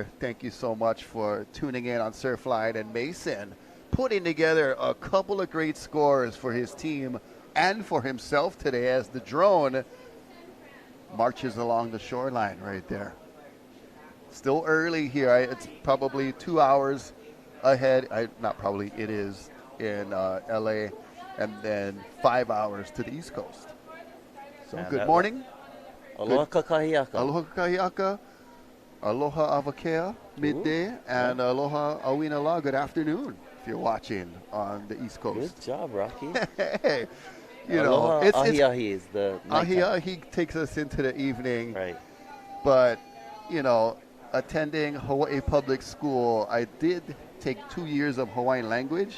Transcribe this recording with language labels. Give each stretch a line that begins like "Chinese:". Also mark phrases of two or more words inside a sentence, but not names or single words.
English: Thank you so much for tuning in on Surfline. And Mason putting together a couple of great scores for his team and for himself today as the drone marches along the shoreline right there. Still early here. It's probably 2 hours ahead. Not probably, it is in LA, and then 5 hours to the East Coast. So good morning.
Hawaiian: Aloha kakahiaka. Aloha kakahiaka. Aloha avakea,
English: midday, and
Hawaiian: aloha awina la,
English: good afternoon, if you're watching on the East Coast. Good job, Rocky. Hey, you
Hawaiian: aloha
English: know, it's ahi is the ahi takes us into the evening. Right. But, you know, attending Hawaii Public School, I did take 2 years of Hawaiian language.